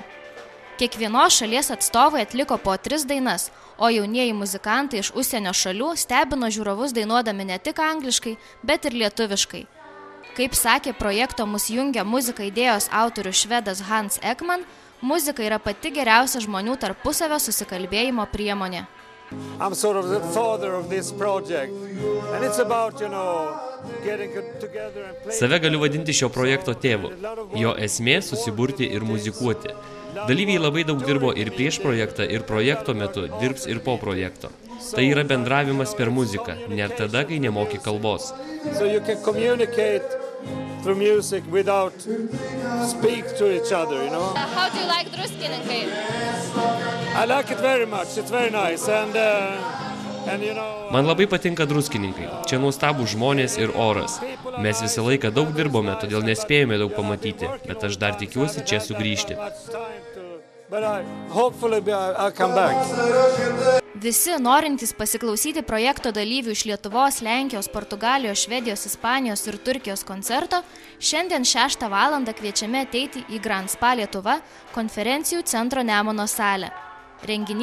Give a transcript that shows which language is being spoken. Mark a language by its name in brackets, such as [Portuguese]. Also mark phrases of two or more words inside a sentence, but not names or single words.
[Lithuanian] Kiekvienos šalies atstovai atliko po 3 dainas, o jaunieji muzikantai iš užsienio šalių stebino žiūrovus dainuodami ne tik angliškai, bet ir lietuviškai. Kaip sakė projekto Mus jungia muzika idėjos autorius švedas Hans Ekman, muzika yra pati geriausia žmonių tarpusavio susikalbėjimo priemonė. [English] I'm sort of the father of this project and it's about, getting together and play. [Lithuanian] Save galiu vadinti šio projekto tėvu. Jo esmė susiburti ir muzikuoti. Dalyviai labai daug dirbo ir prieš projektą, ir projekto metu, dirbs ir po projekto. Tai yra bendravimas per muziką, net tada, kai nemoki kalbos. [English] So you can communicate through music without speak to each other, How do you like Druskininkai? I like it very much. It's very nice and [Lithuanian] Man labai patinka Druskininkai. Čia nuostabūs žmonės ir oras. Mes visą laiką daug dirbome, todėl nespėjome daug pamatyti, bet aš dar tikiuosi čia sugrįžti. Visi norintys pasiklausyti projekto dalyvių iš Lietuvos, Lenkijos, Portugalijos, Švedijos, Ispanijos ir Turkijos koncerto šiandien 6 valandą kviečiami ateiti į Grand Spa Lietuva konferencijų centro Nemuno salę.